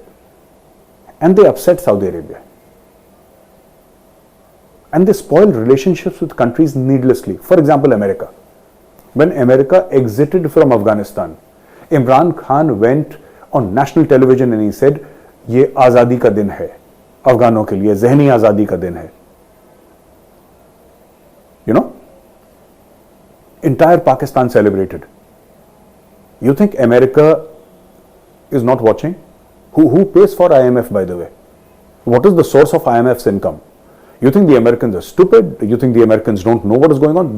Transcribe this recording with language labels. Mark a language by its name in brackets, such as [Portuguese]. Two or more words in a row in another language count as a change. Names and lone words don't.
[English] And they upset Saudi Arabia. And they spoiled relationships with countries needlessly. For example, America. When America exited from Afghanistan, Imran Khan went on national television and he said, [Urdu] "یہ آزادی کا دن ہے، افغانوں کے لیے، ذہنی آزادی کا دن ہے." [English] You know, entire Pakistan celebrated. You think America is not watching? Who pays for IMF, by the way? What is the source of IMF's income? You think the Americans are stupid? You think the Americans don't know what is going on?